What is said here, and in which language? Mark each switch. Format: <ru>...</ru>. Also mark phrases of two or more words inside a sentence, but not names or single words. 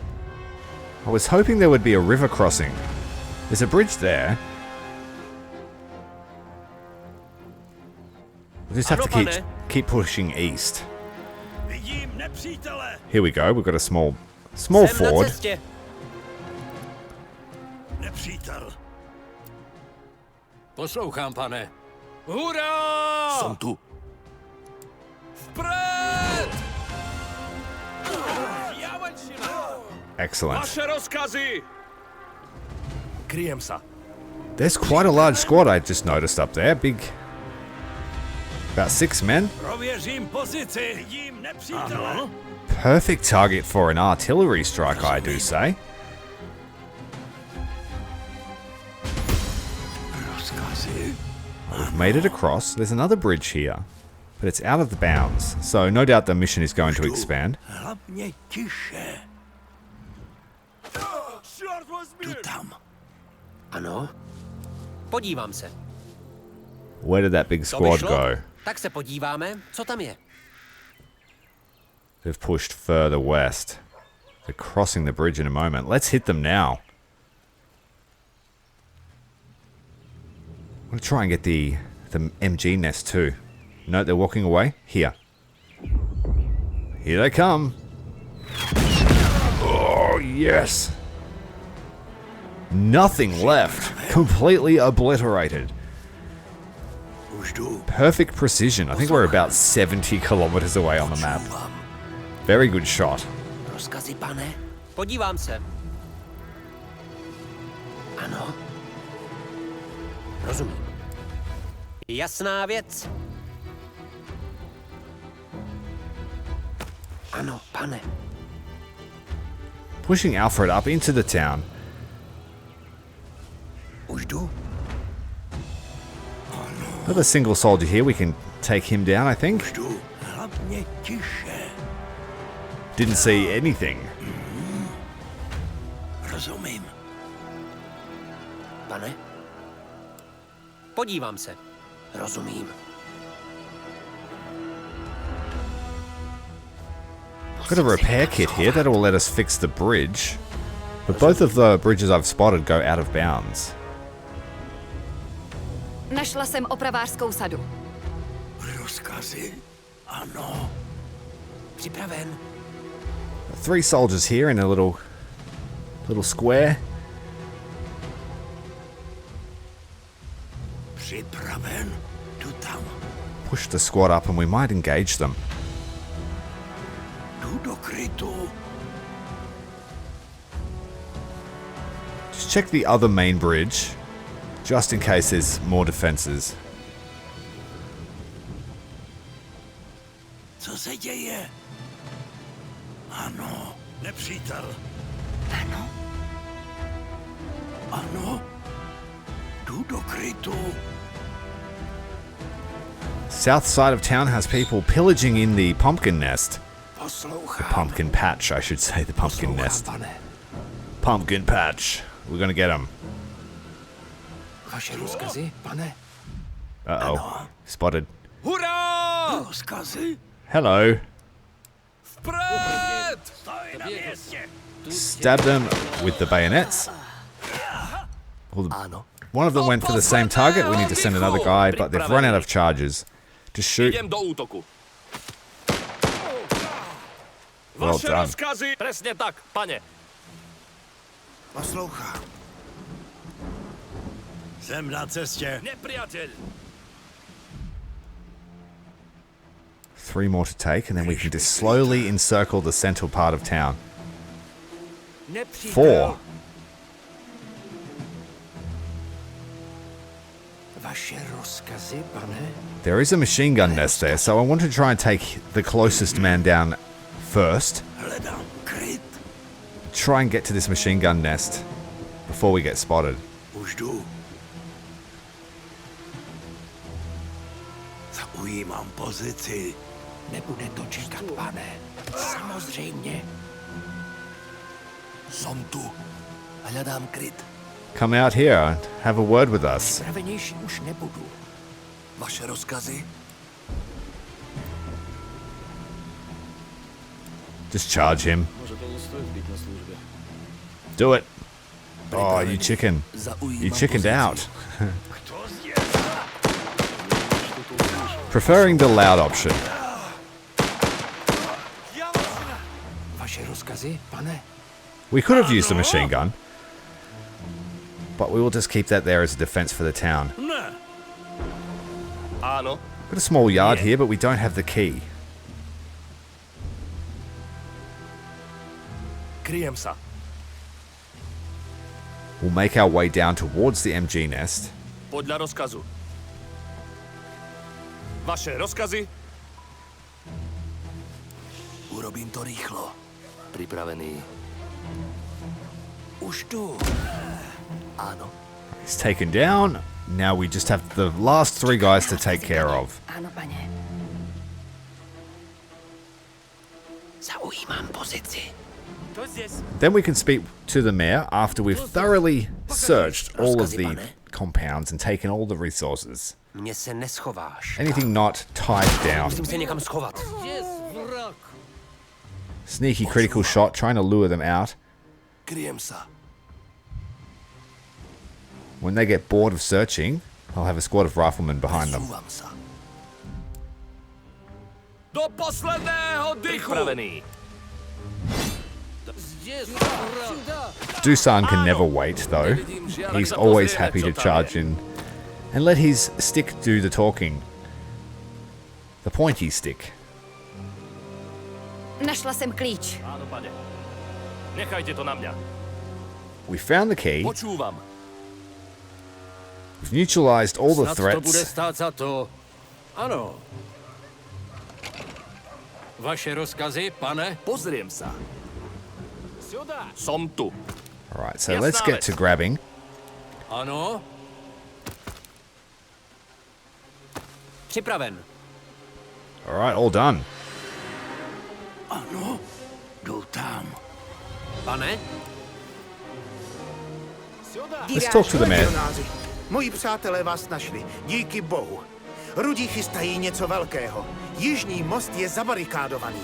<en>I was hoping there would be a river crossing. There's a bridge there. We just have to</en> <cs>Ano, pane.</cs> <en>keep pushing east.</en> <cs>Vidím nepřítele.</cs> <en>Here we go. We've got a small</en> <cs>Jsem na</cs> <en>ford.</en> <cs>cestě. Nepřítel. Poslouchám, pane. Hurá! Jsem tu.</cs> <sk>Vpred!</sk> <en>Excellent.</en> <cs>Vaše rozkazy!</cs> <sk>Kryjem sa.</sk> <en>There's quite a large squad I just noticed up there. Big. About 6 men.</en> <cs>Prověřím pozici. Vidím nepřítele. Ano.</cs> <en>Perfect target for an artillery strike, I do say.</en> <cs>Rozkazy.</cs> <en>We've made it across. There's another bridge here, but it's out of the bounds, so no doubt the mission is going to expand.</en> <cs>Hlavně tiše. Tu tam. Ano. Podívám se.</cs> <en>Where did that big</en> <cs>To</cs> <en>squad</en> <cs>vyšlo?</cs> <en>go?</en> <cs>Tak se podíváme, co tam je.</cs> <en>They've pushed further west. They're crossing the bridge in a moment. Let's hit them now. I'm going to try and get the MG nest too. No, they're walking away. Here. Here they come. Oh, yes. Nothing left. Completely obliterated.</en> <cs>Už jdu.</cs> <en>Perfect precision. I think we're about 70 kilometers away on the map. Very good shot.</en> <cs>Rozkazy, pane? Podívám se. Ano. Rozumím. Jasná věc. Ano, pane.</cs> <en>Pushing Alfred up into the town.</en> <cs>Už jdu.</cs> <en>Another single soldier here. We can take him down, I think.</en> <cs>Jdu. Hlavně tiše.</cs> <en>Didn't see anything.</en> <cs>Rozumím. Pane? Podívám se. Rozumím.</cs> <en>Got a repair kit here that will let us fix the bridge. But both of the bridges I've spotted go out of bounds.</en> <cs>Našla jsem opravářskou sadu. Rozkazy. Ano. Připraven.</cs> <en>3 soldiers here in a little square.</en> <cs>Připraven. Tu tam.</cs> <en>Push the squad up and we might engage them.</en> <cs>Jdu do krytu.</cs> <en>Just check the other main bridge, just in case there's more defenses.</en> <cs>Co se děje? Ano, nepřítel. Ano. Ano. Jdu do krytu.</cs> <en>South side of town has people pillaging in the pumpkin nest.</en> <cs>Poslouchám.</cs> <en>Pumpkin patch, I should say, the pumpkin nest.</en> <cs>Pane.</cs> <en>Pumpkin patch. We're gonna get him.</en> <cs>Vaše rozkazy, pane?</cs> <en>Uh-oh. Spotted.</en> <cs>Hurá! Rozkazy?</cs> <en>Hello.</en> <cs>Vpřed! Stoj na městě.</cs> <en>Stab them with the bayonets. Well,</en> <cs>Ano.</cs> <en>one of them went for the same target. We need to send another guy, but they've run out of charges. Just shoot.</en> <cs>Jdem do útoku.</cs> <en>Well</en> <cs>Vaše</cs> <en>done.</en> <cs>rozkazy! Přesně tak, pane. Poslouchám. Jsem na cestě. Nepřátel.</cs> <en>3 more to take, and then we can just slowly encircle the central part of town. 4.</en> <cs>Vaše rozkazy, pane?</cs> <en>There is a machine gun nest there, so I want to try and take the closest man down first.</en> <cs>Hledám kryt.</cs> <en>Try and get to this machine gun nest before we get spotted.</en> <cs>Už jdu. Zaujímám pozici. Nebude to čekat, pane. Samozřejmě. Jsem tu. Hledám kryt.</cs> <en>Come out here and have a word with us.</en> <cs>Připravenější už nebudu. Vaše rozkazy?</cs> <en>Just charge him. Do it. Oh, you chicken. You chickened out. Preferring the loud option.</en> <cs>Vaše rozkazy, pane?</cs> <en>We could have used a machine gun, but we will just keep that there as a defense for the town.</en> <cs>Ne. Ano.</cs> <en>Got a small yard here, but we don't have the key.</en> <cs>Kryjem se.</cs> <en>We'll make our way down towards the MG nest.</en> <cs>Podle rozkazu. Vaše rozkazy?</cs> <sk>Urobím to rychlo.</sk> <cs>Připravený. Už jdu. Ano.</cs> <en>He's taken down. Now we just have the last 3 guys to take care of.</en> <cs>Ano, pane. Zaujímám pozici.</cs> <en>Then we can speak to the mayor after we've thoroughly searched all of the compounds and taken all the resources.</en> <cs>Mně se neschováš.</cs> <en>Anything not tied down.</en> <cs>Musím se někam schovat.</cs> <en>Sneaky critical shot, trying to lure them out.</en> <cs>Kryjem se.</cs> <en>When they get bored of searching, I'll have a squad of riflemen behind them.</en> <cs>Zůvám se.</cs> <sk>Do posledného dychu! Připravený.</sk> <en>Dusan can never wait, though. He's always happy to charge in and let his stick do the talking. The pointy stick.</en> <cs>Našla jsem klíč. Ano, pane. Nechajte to na mě.</cs> <en>We found the key.</en> <sk>Počúvam.</sk> <en>We've neutralized all the</en> <cs>Snad to bude</cs> <en>threats.</en> <cs>stát za to. Ano. Vaše rozkazy, pane?</cs> <sk>Pozriem sa. Som tu.</sk> <en>Alright, so let's get to grabbing.</en> <cs>Ano. Připraven.</cs> <en>Alright, all done.</en> <cs>Ano. Jdu tam. Pane?</cs> <en>Let's talk to the mayor.</en> <cs>Legionáři, moji přátelé vás našli, díky bohu. Rudí chystají něco velkého. Jižní most je zabarikádovaný.</cs>